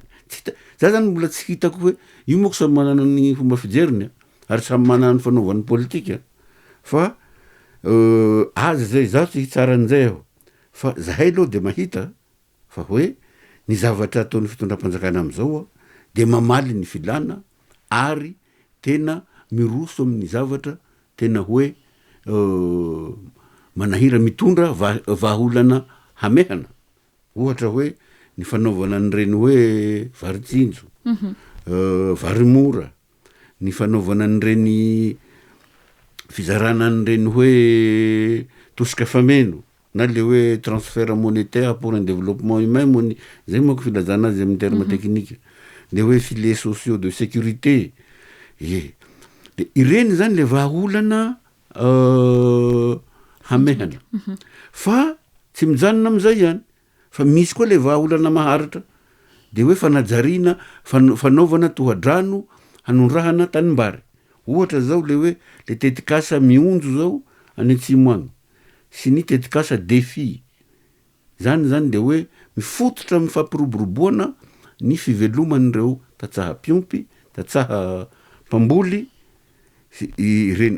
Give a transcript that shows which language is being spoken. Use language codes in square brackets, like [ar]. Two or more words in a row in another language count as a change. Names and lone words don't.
[mg] Za zany mbola tsy hitako hoe io moa ko samy manana ny fomba fijeriny ary samy manana ny fanaovan'ny politika fa azy zay za tsy hitsara an'izay aho fa zahay aloha de mahita fa hoe ny zavatra ataon'ny fitondram-panjakana am'izao de mamaly ny filana ary tena miroso amin'ny zavatra tena hoe manahira mitondra vahaolana hamehana. Ohatra hoe ny fanaovana an'ireny hoe varitsinjo, varimora, ny fanaovana an'ireny fizarana an'ireny hoe tosika fameno na le hoe [fr] transfert monétaire pour un développement humain [mg] moa zay moa ko filazana azy amin'ny [fr] terme technique, [mg] le hoe [fr] filets sociaux de sécurité. [mg] De ireny zany le vahaolana hamehana fa tsy mijanona am'izay ihany fa misy koa le vahaolana maharitra de hoe fanajariana fanaovana tohadrano hanondrahana tanimbary. Ohatra zao le hoe le tetikasa mionjo zao any atsimo agny sy ny tetikasa défi zany de hoe mifototra mifampiroboroboana ny fiveloman'ireo tatsaha piompy, tatsaha mpamboly ireny.